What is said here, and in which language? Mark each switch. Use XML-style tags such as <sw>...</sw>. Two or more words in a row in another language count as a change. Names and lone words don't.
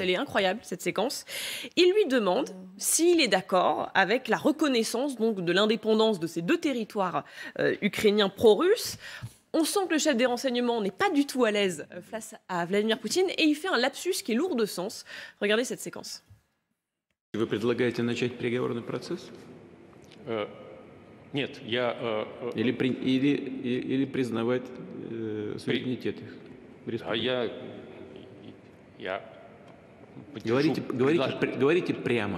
<fr>Elle est incroyable, cette séquence. Il lui demande s'il est d'accord avec la reconnaissance donc, de l'indépendance de ces deux territoires ukrainiens pro-russes. On sent que le chef des renseignements n'est pas du tout à l'aise face à Vladimir Poutine et il fait un lapsus qui est lourd de sens. Regardez cette séquence.</fr> <ru>Вы предлагаете начать переговорный процесс? Нет, я... Или признавать суверенитет их? А я Говорите прямо.</ru>